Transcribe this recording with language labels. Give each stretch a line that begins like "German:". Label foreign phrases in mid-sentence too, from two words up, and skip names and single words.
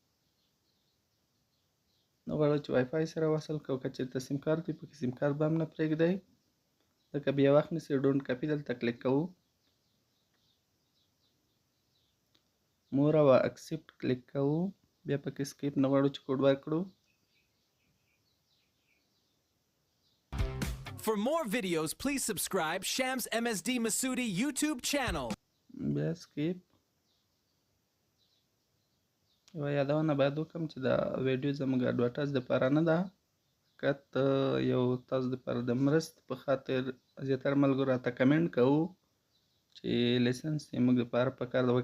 Pashto: نو غواړو چې وای فای سره وصل کړو، که چېرته سیم کارت وي پکې سیم کارت به هم نه پرېږدئ، ځکه بیا وخت نیسي.
English: don't copy
Pashto: دلته کلیک کوو، مور او اکسپټ کلیک کوو، بیا پکې سکیپ نه غواړو چې کوډ ورکړو.
English: For more videos, please subscribe Shams MSD Masoodi YouTube channel.
Pashto: بیا سکیپ. یوه یادونه باید وکړم چې دا ویډیو زموږ اډورټایز دپاره نه ده، فقط یو تاسو دپاره د مرستې په خاطر زیاتره ملګرو راته کمنټ کوو چې لیسنس یې موږ دپاره پکار ده.